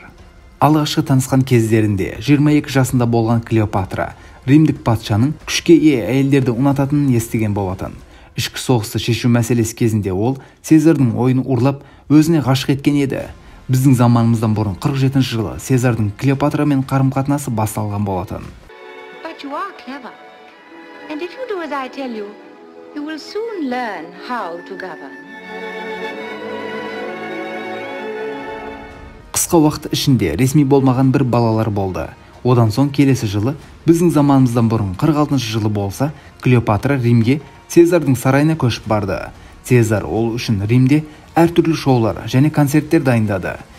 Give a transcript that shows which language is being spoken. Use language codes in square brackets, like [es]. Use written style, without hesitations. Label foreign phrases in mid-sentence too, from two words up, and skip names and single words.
[kk] Алғашқы танысқан кездерінде 22 жасында болған Клеопатра римдік патшаның күшке ие әйелдерді ұнататынын естіген болатын. Ішкі соғысты шешу мәселесі кезінде ол Цезардың ойын ұрлап, өзіне ғашық еткен еді. Біздің заманымыздан бұрын 47 жылы Цезардың Клеопатрамен қарым-қатынасы басталған болатын. [en] But you are clever. And if you do as I tell you, you will soon learn how to govern. [kk] Қысқа уақыт ішінде ресми болмаған бір балалар болды. Одан соң келесі жылы, біздің заманымыздан бұрын 46 жылы болса, Клеопатра Римге Цезардың сарайына көшіп барды. Цезар ол үшін Римде әртүрлі шоулар және концерттер дайындады.